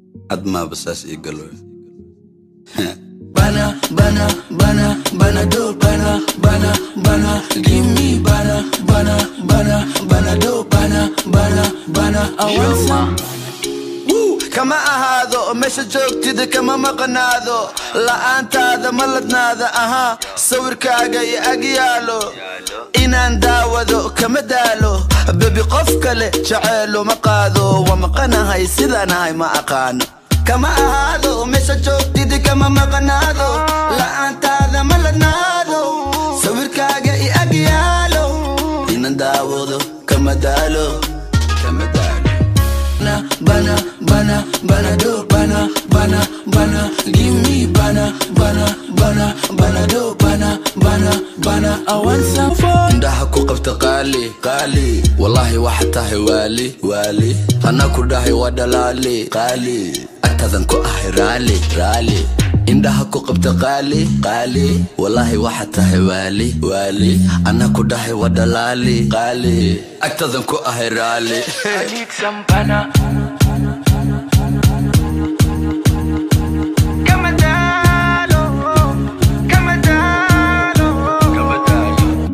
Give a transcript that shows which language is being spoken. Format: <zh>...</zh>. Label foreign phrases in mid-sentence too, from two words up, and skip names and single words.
<so>Had maaba saas ii galo. Bana, bana, bana, bana, do, bana, bana, bana,</so> <en>give me, bana, bana, bana, bana, do, bana, bana, bana, I want some. Woo!</en> <so>Kama ahaado, meesha joogtid kama maqnaado. La'aantaada ma ladnaada, aha. Sawirkaaga i ag yaalo. Inaan daawado kama daalo. Baby, qof kale jaceyl uma qaado. Waa maqanahay, sidaan ahay ma aqaano. Kama ahaado, meesha joogtid kama maqnaado. La'aantaada ma ladnaado. Sawirkaaga i ag yaalo. Inaan daawado kama daalo. Kama daalo. Bana, bana, bana, bana, do, bana, bana, bana,</so> <en>give me, bana, bana, bana, bana, do, bana, bana, bana, I want some fun.</en> <so>Indhaha ku qabta qaali, qaali, wallahi waxa tahay waali, waali, hana ku dhahay waa dhalaali, qaali, agtaadan ku ahay raali, raali. Indhaha ku qabta qaali, qaali, wallahi waxa tahay waali, waali, ana ku dhahay waa dhalaali, qaali, agtaadan ku ahay raali.</so> <en>I need some bana.</en> <so>Kama daalo, kama daalo, kama daalo.</so>